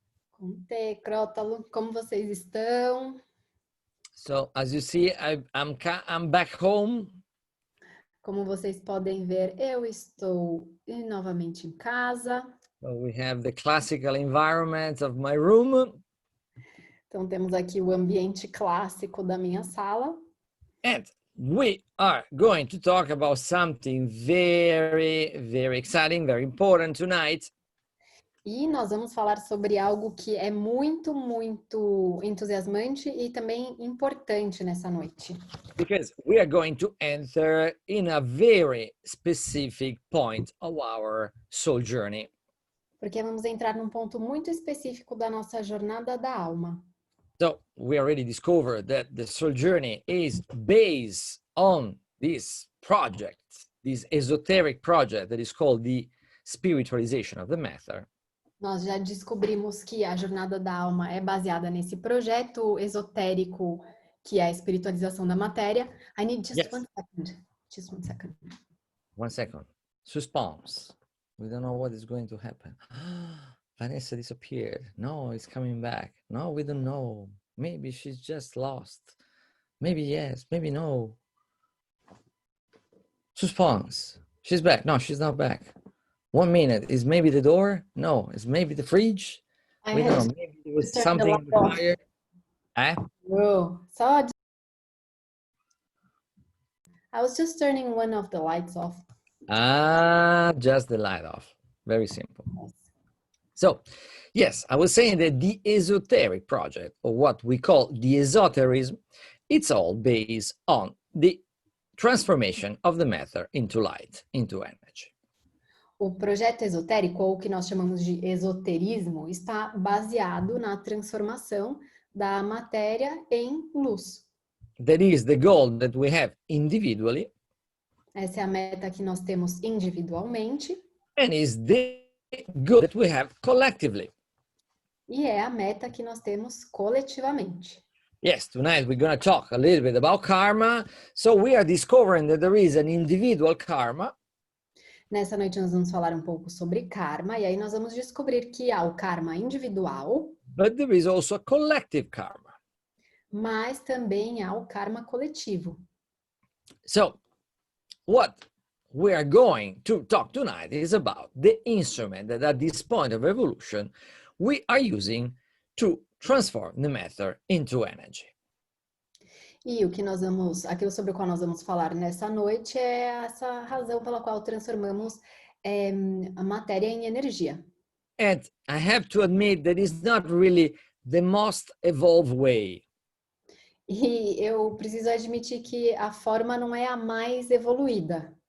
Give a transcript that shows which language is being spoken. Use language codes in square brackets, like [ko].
[pt] Com te, Crotalo, como vocês estão? [en] So, as you see, I'm back home. [pt] Como vocês podem ver, eu estou novamente em casa. [en] So we have the classical environment of my room. [pt] Então temos aqui o ambiente clássico da minha sala. [en] And we are going to talk about something very, very exciting, very important tonight. [pt] E nós vamos falar sobre algo que é muito, muito entusiasmante e também importante nessa noite. [en] Because we are going to enter in a very specific point of our soul journey. [pt] Porque vamos entrar num ponto muito específico da nossa jornada da alma. [en] So we already discovered that the soul journey is based on this project, this esoteric project that is called the spiritualization of the matter. [pt] Nós já descobrimos que a jornada da alma é baseada nesse projeto esotérico que é a espiritualização da matéria. [en] I need just Yes. 1 second. Just 1 second. 1 second. Suspense. We don't know what is going to happen. Vanessa disappeared. No, it's coming back. No, we don't know. Maybe she's just lost. Maybe yes, maybe no. Suspense. She's back. No, she's not back. 1 minute. Is maybe the door? No, it's maybe the fridge. We don't know. Maybe there was something in the fire. So I was just turning one of the lights off. Ah, just the light off. Very simple. Yes. So, yes, I was saying that the esoteric project, or what we call the esoterism, it's all based on the transformation of the matter into light, into energy. [pt] O projeto esotérico, ou o que nós chamamos de esoterismo, está baseado na transformação da matéria em luz. [en] That is the goal that we have individually. [pt] Essa é a meta que nós temos individualmente. [en] And is the goal that we have collectively. [pt] E é a meta que nós temos coletivamente. [en] Yes, tonight we're going to talk a little bit about karma. So we are discovering that there is an individual karma. [pt] Nessa noite nós vamos falar um pouco sobre karma, e aí nós vamos descobrir que há o karma individual. [en] But there is also a collective karma. [pt] Mas também há o karma coletivo. [en] So, what we are going to talk tonight is about the instrument that at this point of evolution we are using to transform the matter into energy. [pt] E o que nós vamos, aquilo sobre o qual nós vamos falar nessa noite é essa razão pela qual transformamos a matéria em energia. [en] And I have to admit that it's not really the most evolved way. [pt] E eu preciso admitir que a forma não é a mais evoluída.